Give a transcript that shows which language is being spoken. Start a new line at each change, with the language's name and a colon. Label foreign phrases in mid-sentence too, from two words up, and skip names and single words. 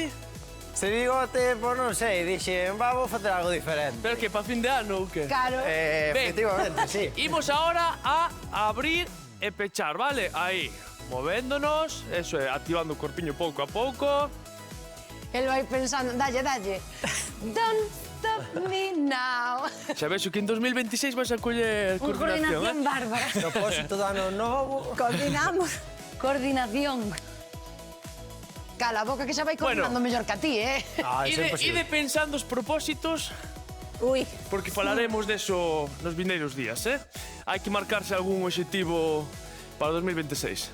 Galician: Se bigote, pois non sei, dixen, vamos facer algo diferente. Pero que, pa fin de ano ou que? Claro. Ben. Efectivamente, sí. Imos ahora a abrir e pechar, vale? Aí, movéndonos, eso é, activando o corpiño pouco a pouco. El vai pensando, dalle.
English: Don't stop me now.
Galician: Xa vexo que en 2026 vais a coller Un coordinación, coordinación bárbara. Propósito de ano novo. Coordinamos. Coordinación. Cala a boca que xa vai coordinando mellor que a ti,
Portuguese: Ah, isso é
Galician: Ide imposible. pensando os propósitos, Ui, porque falaremos deso nos vindeiros días, Hai que marcarse algún obxectivo para 2026.